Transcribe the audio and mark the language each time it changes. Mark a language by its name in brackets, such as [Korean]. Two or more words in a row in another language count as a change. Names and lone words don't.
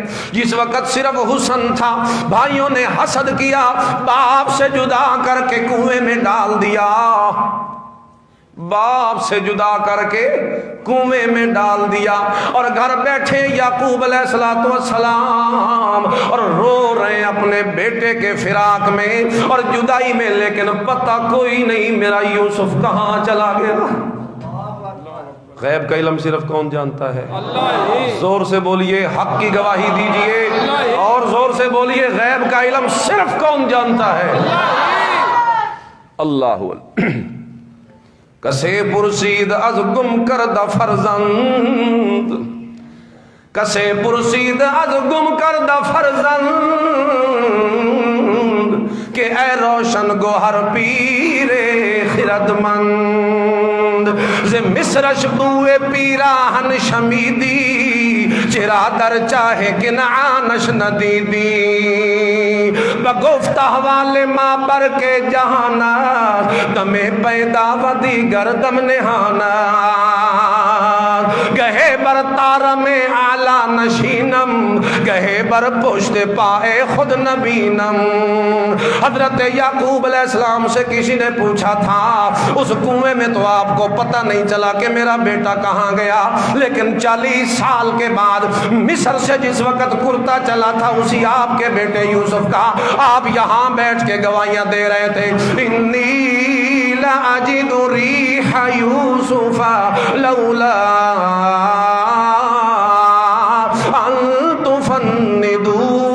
[Urdu] جس وقت صرف حسن تھا، بھائیوں نے حسد کیا، باپ سے جدا کر کے کنویں میں ڈال دیا، باپ سے جدا کر کے کنویں میں ڈال دیا، اور گھر بیٹھے یعقوب علیہ السلام اور رو رہے ہیں اپنے بیٹے کے فراق میں اور جدائی میں، لیکن پتہ کوئی نہیں میرا یوسف کہاں چلا گیا. غیب کا علم صرف کون جانتا ہے؟ اللہ ہی زور سے بولیے حق کی گواہی دیجئے، اور زور سے بولیے غیب کا علم صرف کون جانتا ہے؟ [Persian] اللہ کسے پرسید از گم کردہ فرزند، کسے پرسید از گم کردہ فرزند، کہ اے روشن گوہر پیر خردمند، ز مصرش بوئے پیراہن شمیدی، چرا در چاہے کنعانش ندیدی، بگفت حوالے ماں بر کے جہانا، دم پیدا و دیگر دم نہانا، گہے بر تارم اعلیٰ نشینم، گہے بر پشت پائے خود نبینم۔ [Urdu] حضرت یعقوب علیہ السلام سے کسی نے پوچھا تھا اس کنویں میں تو آپ کو پتہ نہیں چلا کہ میرا بیٹا کہاں گیا، لیکن 40 سال کے بعد مصر سے جس وقت کرتا چلا تھا اسی آپ کے بیٹے یوسف کا، آپ یہاں بیٹھ کے گواہیاں دے رہے تھے، [Arabic] انی لاجد ریح یوسف لولا ان تفندون،